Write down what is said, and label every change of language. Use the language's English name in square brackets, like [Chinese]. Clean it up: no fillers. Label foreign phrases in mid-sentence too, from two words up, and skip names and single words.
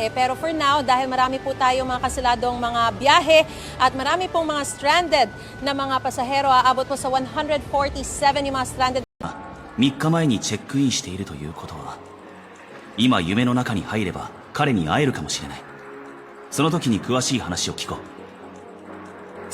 [Filipino] Pero [English] for now, [Filipino] dahil marami po tayong mga kanseladong mga biyahe at marami pong mga stranded na mga pasahero, aabot po sa 147 yung mga stranded. [Japanese] 3 日前にチェックインしているということは今夢の中に入れば彼に会えるかもしれない。その時に詳しい話を聞こう。